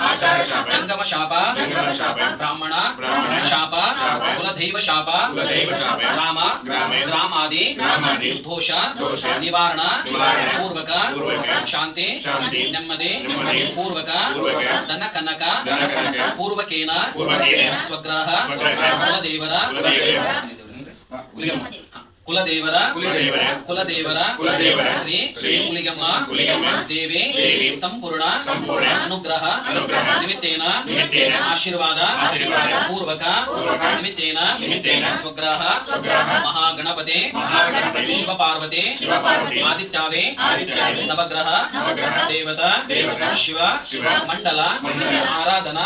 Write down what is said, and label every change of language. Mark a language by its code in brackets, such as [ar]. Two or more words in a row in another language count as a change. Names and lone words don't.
[sa] जंगम शाप ब्राह्मण शाप कुलदैव शाप ग्राम ग्रामादि दोष निवारण पूर्वक शांति नेम्मदि पूर्वक धन कनक पूर्वकेन स्वग्रह कुलदेवर ಕುಲದೇವರ ಶ್ರೀ ಕುಲಿಗಮ್ಮ ದೇವಿ ಸಂಪೂರ್ಣ ಅನುಗ್ರಹ ನಿಮಿತ್ತೇನ ಆಶೀರ್ವಾದ ಪೂರ್ವಕ ನಿಮಿತ್ತೇನ ಸ್ವಗ್ರಹ ಮಹಾಗಣಪತಿ ಶಿವ ಪಾರ್ವತಿ ಆದಿತ್ಯಾವೇ ನವಗ್ರಹ ದೇವತಾ ಶಿವ ಮಂಡಲ ಆರಾಧನಾ